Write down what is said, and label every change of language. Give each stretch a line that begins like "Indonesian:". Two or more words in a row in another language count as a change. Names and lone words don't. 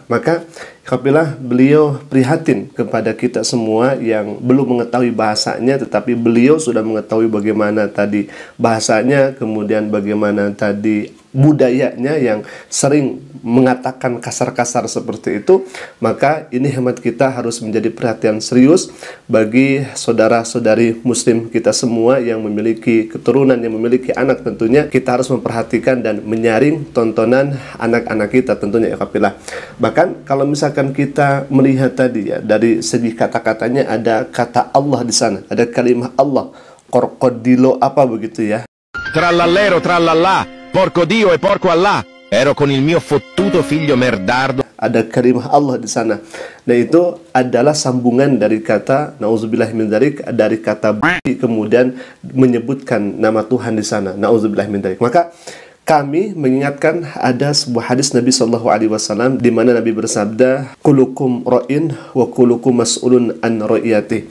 Indonesian: Maka apabila beliau prihatin kepada kita semua yang belum mengetahui bahasanya, tetapi beliau sudah mengetahui bagaimana tadi bahasanya, kemudian bagaimana tadi budayanya yang sering mengatakan kasar-kasar seperti itu, maka ini hemat kita harus menjadi perhatian serius bagi saudara-saudari muslim kita semua yang memiliki keturunan, yang memiliki anak. Tentunya kita harus memperhatikan dan menyaring tontonan anak-anak kita tentunya ya kafilah. Bahkan kalau misalkan kita melihat tadi ya, dari segi kata-katanya ada kata Allah di sana, ada kalimat Allah, korkodilo apa begitu ya.
Italian: Trallallero trallallà, porco Dio e porco Allah, ero con il mio fottuto figlio merdardo.
Indonesian: Ada kalimah Allah di sana. Nah itu adalah sambungan dari kata
Arabic: نعوذ بالله من ذلك,
Indonesian: dari kata kemudian menyebutkan nama Tuhan di sana.
Arabic: نعوذ بالله من ذلك.
Indonesian: Maka kami mengingatkan ada sebuah hadis Nabi SAW di mana Nabi bersabda,
Arabic: "كلكم راع وكلكم مسؤول عن رعيته."